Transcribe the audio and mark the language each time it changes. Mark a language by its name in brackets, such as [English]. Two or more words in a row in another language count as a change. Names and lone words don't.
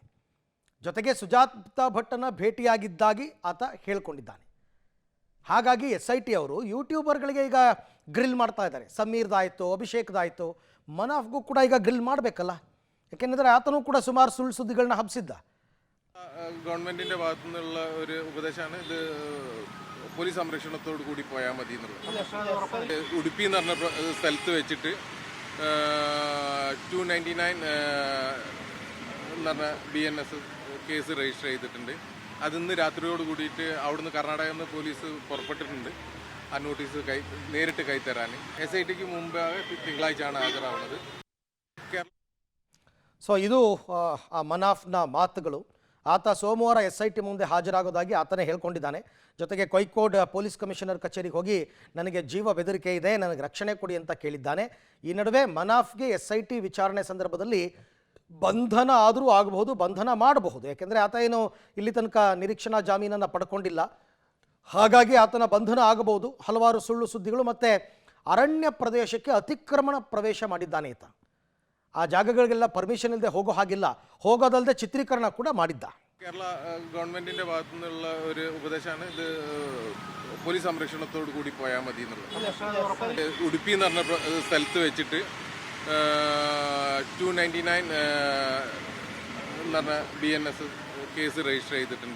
[Kannada] ಜೊತೆಗೆ ಸುಜಾತಾ ಭಟ್ಟನ ಭೇಟಿಯಾಗಿದ್ದಾಗಿ ಆತ ಹೇಳ್ಕೊಂಡಿದ್ದಾನೆ. ಹಾಗಾಗಿ SIT ಅವರು ಯೂಟ್ಯೂಬರ್ಗಳಿಗೆ ಈಗ ಗ್ರಿಲ್ ಮಾಡ್ತಾ ಇದ್ದಾರೆ. ಸಮೀರ್ದಾಯಿತು, ಅಭಿಷೇಕ್ದಾಯಿತು, ಮನಾಫ್ಗೂ ಕೂಡ ಈಗ ಗ್ರಿಲ್ ಮಾಡಬೇಕಲ್ಲ. ಯಾಕೆಂದರೆ ಆತನೂ ಕೂಡ ಸುಮಾರು ಸುಳ್ಳು ಸುದ್ದಿಗಳನ್ನ ಹಬ್ಬಿಸಿದ್ದ. [Malayalam] ഗവൺമെന്റിന്റെ ഭാഗത്തു നിന്നുള്ള ഒരു ഉപദേശമാണ് ഇത്. പോലീസ് സംരക്ഷണത്തോടു കൂടി പോയാൽ മതി എന്നുള്ളത്. ഉടുപ്പി എന്ന് പറഞ്ഞ സ്ഥലത്ത് വെച്ചിട്ട് 299 എന്ന് പറഞ്ഞ BNS കേസ് രജിസ്റ്റർ ചെയ്തിട്ടുണ്ട്. അതിന്ന് രാത്രിയോട് കൂടിയിട്ട് അവിടുന്ന് കർണാടകയിൽ നിന്ന് പോലീസ് പുറപ്പെട്ടിട്ടുണ്ട്. ആ നോട്ടീസ് നേരിട്ട് കൈത്തരാൻ SITക്ക് മുമ്പാകെ തിങ്കളാഴ്ചയാണ് ഹാജരാകുന്നത്. [Kannada] ಸೊ ಇದು ಆ ಮನಾಫ್ನ ಮಾತುಗಳು. ಆತ ಸೋಮವಾರ SIT ಮುಂದೆ ಹಾಜರಾಗೋದಾಗಿ ಆತನೇ ಹೇಳ್ಕೊಂಡಿದ್ದಾನೆ. ಜೊತೆಗೆ ಕೋಯಿಕೋಡ್ ಪೊಲೀಸ್ ಕಮಿಷನರ್ ಕಚೇರಿಗೆ ಹೋಗಿ ನನಗೆ ಜೀವ ಬೆದರಿಕೆ ಇದೆ, ನನಗೆ ರಕ್ಷಣೆ ಕೊಡಿ ಅಂತ ಕೇಳಿದ್ದಾನೆ. ಈ ನಡುವೆ ಮನಾಫ್ಗೆ SIT ವಿಚಾರಣೆ ಸಂದರ್ಭದಲ್ಲಿ ಬಂಧನ ಆದರೂ ಆಗಬಹುದು, ಬಂಧನ ಮಾಡಬಹುದು. ಯಾಕೆಂದರೆ ಆತ ಏನು ಇಲ್ಲಿ ತನಕ ನಿರೀಕ್ಷಣಾ ಜಾಮೀನನ್ನು ಪಡ್ಕೊಂಡಿಲ್ಲ. ಹಾಗಾಗಿ ಆತನ ಬಂಧನ ಆಗಬಹುದು. ಹಲವಾರು ಸುಳ್ಳು ಸುದ್ದಿಗಳು ಮತ್ತು ಅರಣ್ಯ ಪ್ರದೇಶಕ್ಕೆ ಅತಿಕ್ರಮಣ ಪ್ರವೇಶ ಮಾಡಿದ್ದಾನೆ ಈತ. ಆ ಜಾಗಗಳಿಗೆಲ್ಲ ಪರ್ಮಿಷನ್ ಇಲ್ಲದೆ ಹೋಗೋ ಹಾಗಿಲ್ಲ, ಹೋಗೋದಲ್ಲದೆ ಚಿತ್ರೀಕರಣ ಕೂಡ ಮಾಡಿದ್ದ. [Malayalam] കേരള ഗവൺമെന്റിന്റെ ഭാഗത്തു നിന്നുള്ള ഒരു ഉപദേശമാണ് ഇത്. പോലീസ് സംരക്ഷണത്തോടു കൂടി പോയാൽ മതി എന്നുള്ളത്. ഉടുപ്പി എന്ന് പറഞ്ഞ സ്ഥലത്ത് വെച്ചിട്ട് 299 എന്ന് പറഞ്ഞ BNS കേസ് രജിസ്റ്റർ ചെയ്തിട്ടുണ്ട്.